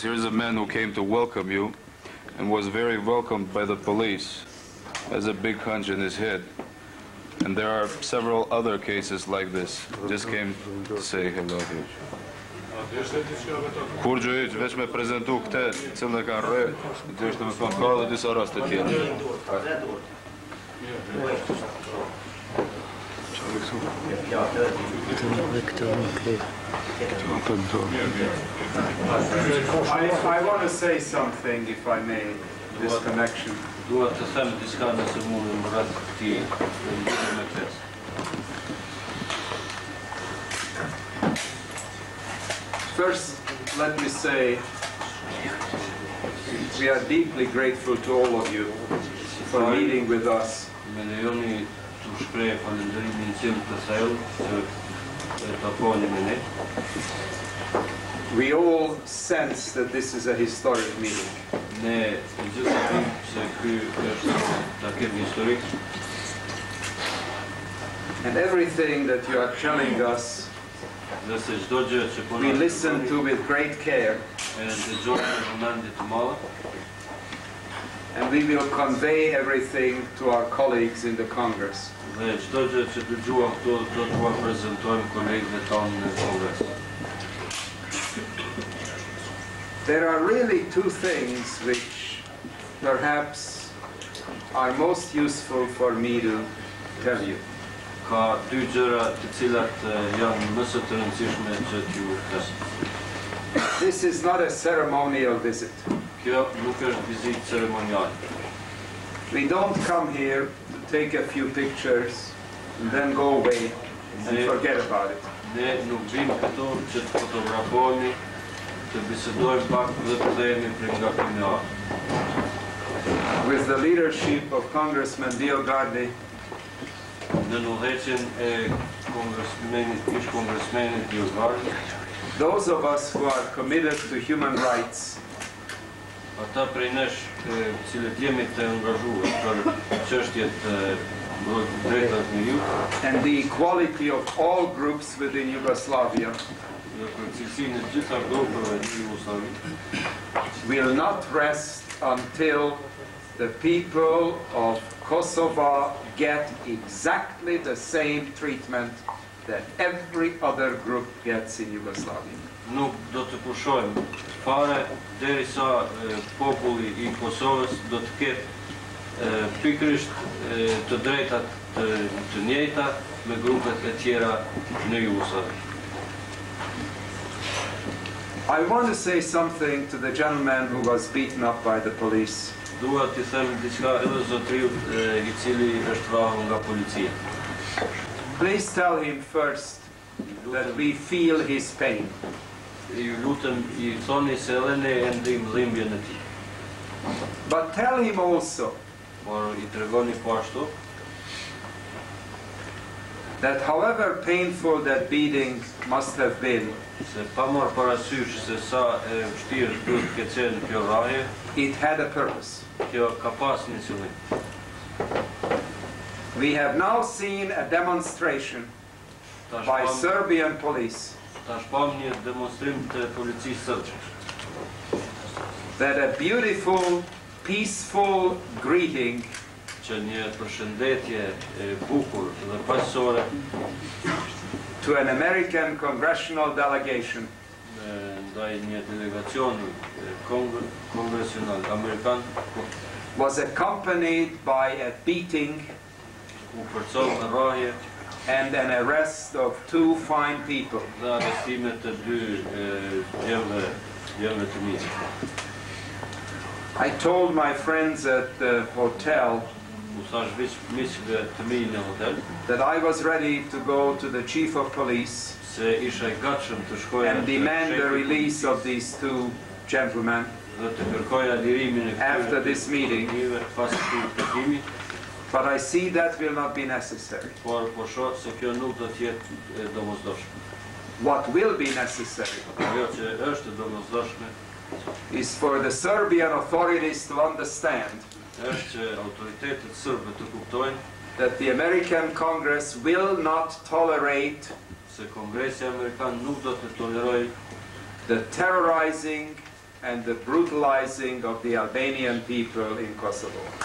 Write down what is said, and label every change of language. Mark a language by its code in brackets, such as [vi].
[en] Here's a man who came to welcome you and was very welcomed by the police. Has a big hunch in his head. And there are several other cases like this. Just came to say hello here. [sq] Kur gjë hiç, veç me prezentu këtë, cilën e kanë rre, dhe është me thonë ka dhe disa raste tjera. [en] I want to say something, if I may, this connection. [sq] Dua të them diçka nëse mund në rast të këtij, me këtë. [en] First, let me say we are deeply grateful to all of you for meeting with us. [sq] Me lejoni të shpreh falënderimin tim të thellë që takoni me ne. [en] We all sense that this is a historic meeting. [sq] Ne gjithë dim se ky është takim historik. [en] And everything that you are telling us, [sq] Dhe se çdo gjë që po [en] we listen to with great care, [sq] e dëgjojmë me vëmendje të madhe. [en] and we will convey everything to our colleagues in the Congress. [sq] Dhe çdo gjë që dëgjuam këtu do t'ua prezantojmë kolegëve tanë në Kongres. [en] There are really two things which perhaps are most useful for me to tell you. [sq] Ka dy gjëra të cilat janë më së të rëndësishme që t'ju them. [en] This is not a ceremonial visit. [sq] Kjo nuk është vizitë ceremoniale. [en] We don't come here to take a few pictures and then go away and forget about it. [sq] Ne nuk vim këtu që të fotografohemi, të bisedojmë pak dhe të themi për nga kriminal. [en] With the leadership of Congressman DioGuardi, [sq] Në udhëheqjen e ish kongresmenit DioGuardi, [en] those of us who are committed to human rights [sq] ata prej nesh cilët jemi të angazhuar për çështjet drejtat në ju, [en] and the equality of all groups within Yugoslavia [sq] dhe për cilësinë e gjitha grupeve të Jugosllavit, [en] will not rest until the people of Kosovo get exactly the same treatment that every other group gets in Yugoslavia. [sq] nuk do të pushojmë fare derisa populli I Kosovës do të ketë pikërisht të drejtat të njëjta me grupet e tjera në Jugosllavi. [en] I want to say something to the gentleman who was beaten up by the police. [sq] Dua t'i them diçka edhe zotriut I cili është vrarë nga policia. [en] Please tell him first that we feel his pain. [sq] Ju lutem I thoni se edhe ne e ndijmë dhimbjen e tij. [en] But tell him also [sq] Por I tregoni po ashtu [en] that however painful that beating must have been, [sq] se pa marrë parasysh se sa e vështirë duhet të ketë qenë kjo rrahje, [en] it had a purpose. [sq] kjo ka pas një qëllim. [en] We have now seen a demonstration [sq] Tash [en] by [sq] pam- [en] Serbian police [sq] Tash pam një demonstrim të policisë sërbe, [en] that a beautiful, peaceful greeting [sq] që një përshëndetje e bukur dhe paqësore [en] to an American congressional delegation [sq] ndaj një delegacioni kongresional amerikan [en] was accompanied by a beating [sq] u përcov në rrahje [en] and an arrest of two fine people. [sq] dhe arrestimet të dy djemve të mirë. [en] I told my friends at the hotel [sq] U thash miqve të mi në hotel [en] that I was ready to go to the chief of police [sq] se isha I gatshëm të shkoja [en] and demand the release of these two gentlemen [sq] dhe të kërkoja lirimin e [en] after this meeting, [sq] pas këtij takimi, [en] but I see that will not be necessary. [sq] por po shoh se kjo nuk do të jetë e domosdoshme. [en] What will be necessary [sq] Ajo që është e domosdoshme [en] is for the Serbian authorities to understand [sq] është që autoritetet sërbe të kuptojnë [en] that the American Congress will not tolerate [sq] se Kongresi Amerikan nuk do të tolerojë [en] the terrorizing and the brutalizing of the Albanian people in Kosovo.